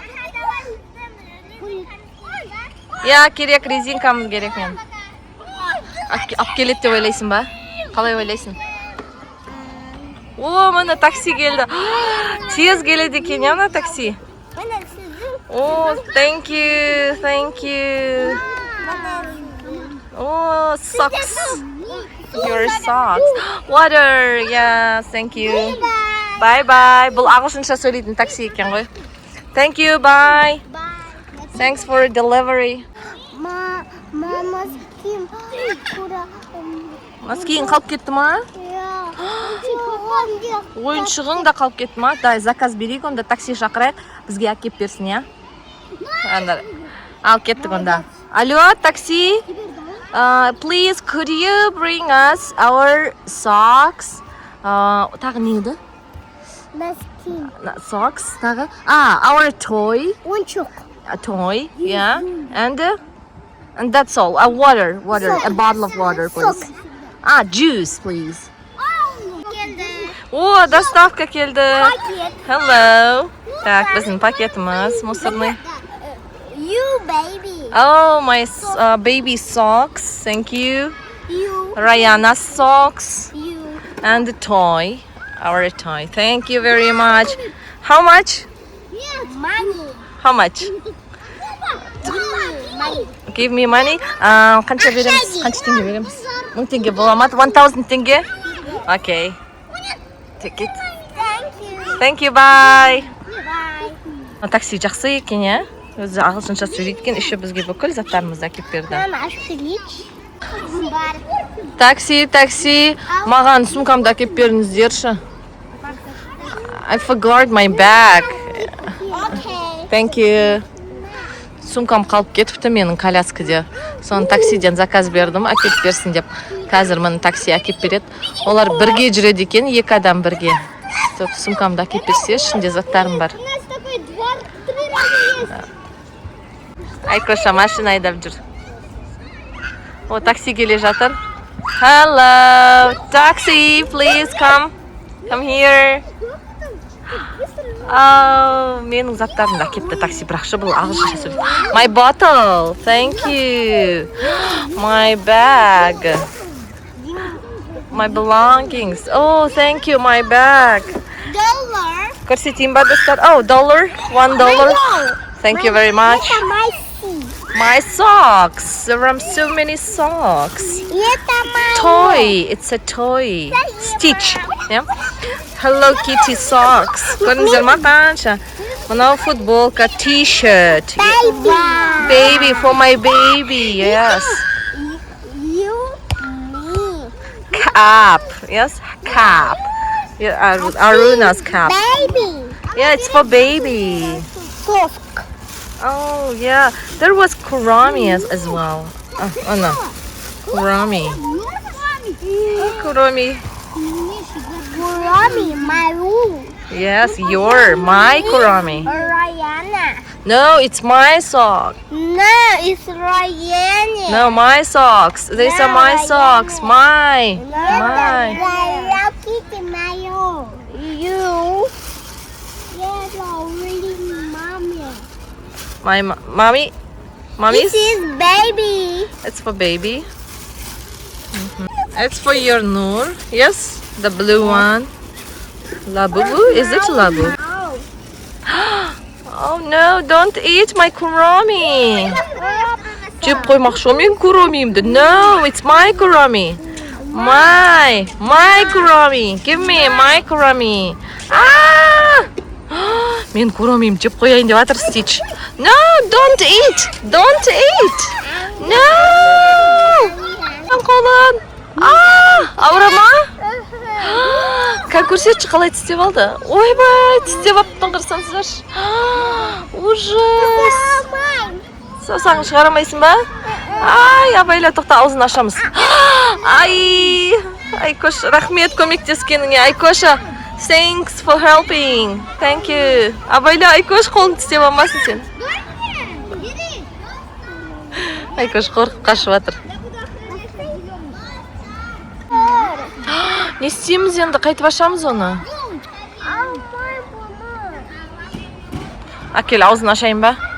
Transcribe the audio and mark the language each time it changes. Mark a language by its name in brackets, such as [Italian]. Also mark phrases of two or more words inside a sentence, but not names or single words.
[Kazakh] Я керек, резинкамыз керек мен. Ап келет деп ойлайсың ба? Қалай ойлайсың? О, міне такси келді. Тез келеді екен, я мына такси. О, [English] thank you, thank you. О, socks. Your socks. Water, yeah, thank you. Bye bye. [Kazakh] Бұл ағылшынша сөйлейтін такси екен ғой. [English] Thank you, bye. Thanks for delivery. [Kazakh] Маскиін қалып кетті ма? Ойыншығың да қалып кетті ма? Дай заказ берейік, онда такси шақырайық, бізге әкеп берсін, я? Ал кеттік онда. Алло, такси? [English] Please, could you bring us our socks? [Kazakh] Тағы не еді? Socks, тағы? [English] Our toy. [Kazakh] Ойыншық. [English] A toy, yeah. And that's all. Water, a bottle of water, please. Juice, please. [Kazakh] О, доставка келді. [English] Hello. [Kazakh] Так, біздің пакетіміз мусорный. [English] You, baby. Oh, my baby socks. Thank you. You. Rayana's socks. You. And the toy. Our toy. Thank you very much. How much? Money. How much? Money. Give me money. [Kazakh] Қанша береміз? Қанша теңге береміз? 1000 теңге бола ма? 1000 теңге? [English] Okay. Take it. Thank you. Bye. Bye. [Kazakh] Такси жақсы екен, я? Өзі ағылшынша сөйлейткен, еще бізге бүкіл заттарымызды әкеп берді. Мама, ашқылич. Такси. Маған сумкамды әкеп беріңіздерші. [English] I forgot my bag. Okay. Thank you. [Kazakh] Сумкам қалып кетіпті менің коляскаде. Соны таксиден заказ бердім, әкеп берсін деп. Қазір мені такси әкеп береді. Олар бірге жүреді екен, 2 адам бірге. Сумкамды әкеп берсе, ішінде заттарым бар. [Russian] У нас такой двор 3 раза есть. [Kazakh] Айкоша машина айдап жүр. О, такси келе жатыр. [English] Hello, taxi, please come. Come here. [Kazakh] Менің заттарым да кетті такси, бірақ шы бұл ағылшынша сөйлейді. [English] My bottle, thank you. My bag. My belongings. Oh, thank you, my bag. Dollar. [Kazakh] көрсетейін ба достар? [English] Oh, $1. Thank you very much. Это my seat. My socks. There are so many socks. Это my Toy. It's a toy. Stitch. Yeah? Hello Kitty socks. [Kazakh] көрдіңіздер ма қанша? Мынау футболка, [English] t-shirt. baby. Baby, for my baby. Yes. You, me. Cap. Yes, cap. Yeah, Aruna's cap. Baby. Yeah, it's for baby. Soft. Oh, yeah. There was Kurami as well. Oh no. Kurami. Kurami. Kurami, my room. Yes, my Kurami. Rihanna. No, it's my sock. No, it's Rihanna. No, my socks. These are my socks. My. Hello Kitty, my room. You. Yes, already mommy. My mommy. Mommy's? This is baby. It's for baby. It's for your Noor. Yes, the blue one. Labubu? Is it Labu? Oh no, don't eat my Kurami. [Kazakh] жеп қоймақшы мен Kuramimді. [English] No, it's my Kurami. My Kurami. Give me my Kurami. [Kazakh] Мен Kuramim жеп қояйын деп жатыр Stitch. [English] No, don't eat. Don't eat. No. [Kazakh] Қолын. Ауырама? Көрсетші қалай тістеп алды. Ойбай, тістеп алыптың қырсаңсыздаршы. [Russian] Ужас. [Kazakh] Саусағын шығара алмайсың ба? Ай, абайла тоқта, аузын ашамыз. Ай, Айкош, рахмет көмектескеніңе. Айкоша, [English] thanks for helping. Thank you. [Kazakh] Абайла, Айкош, қолын тістеп алмасын сен. Айкош қорқып қашып жатыр. Не істейміз енді, қайтып ашамыз оны? Әкел, аузын ашайын ба?